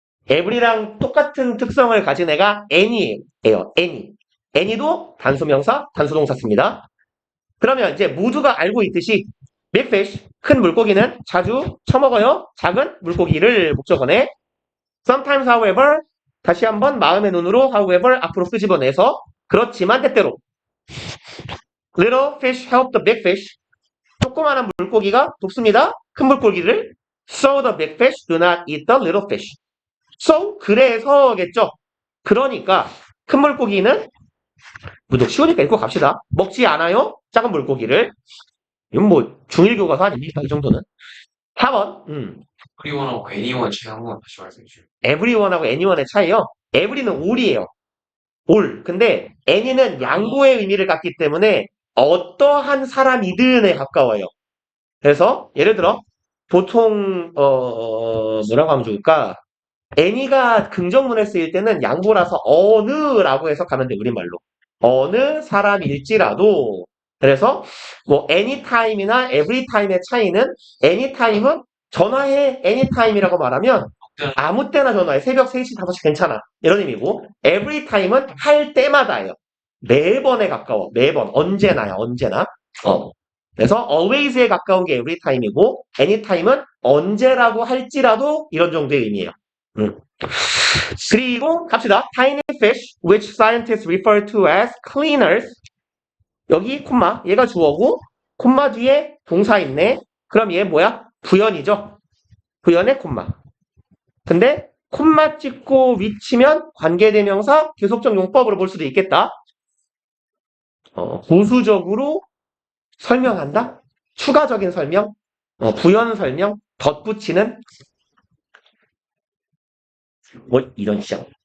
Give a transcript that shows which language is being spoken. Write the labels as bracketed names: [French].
[Korean] every랑 똑같은 특성을 가진 애가 any예요. any. any도 단수명사, 단수동사 씁니다. 그러면 이제 모두가 알고 있듯이 [English] big fish, [Korean] 큰 물고기는 자주 처먹어요. 작은 물고기를 목적어네. [English] Sometimes, however, [Korean] 다시 한번 마음의 눈으로 [English] however [Korean] 앞으로 끄집어내서 그렇지만 때때로 [English] little fish help the big fish. [Korean] 조그마한 물고기가 돕습니다. 큰 물고기를. [English] So the big fish do not eat the little fish. [Korean] So 그래서겠죠. 그러니까 큰 물고기는 무척 쉬우니까 읽고 갑시다. 먹지 않아요. 작은 물고기를. 이건 뭐 중1 교과서 아닙니까? 이 정도는. 4번. 프리원하고 애니원 차이 한번 다시 말씀해 주세요. everyone하고 anyone의 차이요. every는 all이에요. all. 근데 any는 양보의 의미를 갖기 때문에 어떠한 사람이든에 가까워요. 그래서 예를 들어 보통 뭐라고 하면 좋을까? any가 긍정문에 쓰일 때는 양보라서 어느라고 해석하면 돼. 우리말로. 어느 사람일지라도. 그래서 뭐 anytime이나 everytime의 차이는 anytime은 전화해 anytime이라고 말하면 아무 때나 전화해. 새벽 3시, 5시 괜찮아. 이런 의미고 everytime은 할 때마다예요. 매번에 가까워. 매번. 언제나야. 언제나. 그래서 always에 가까운 게 everytime이고 anytime은 언제라고 할지라도 이런 정도의 의미예요. 그리고 갑시다. [English] Tiny fish, which scientists refer to as cleaners. [Korean] 여기 콤마, 얘가 주어고 콤마 뒤에 동사 있네. 그럼 얘 뭐야? 부연이죠. 부연에 콤마. 근데 콤마 찍고 위치면 관계대명사 계속적 용법으로 볼 수도 있겠다. 보수적으로 설명한다. 추가적인 설명, 부연 설명, 덧붙이는 뭐 이런 시장.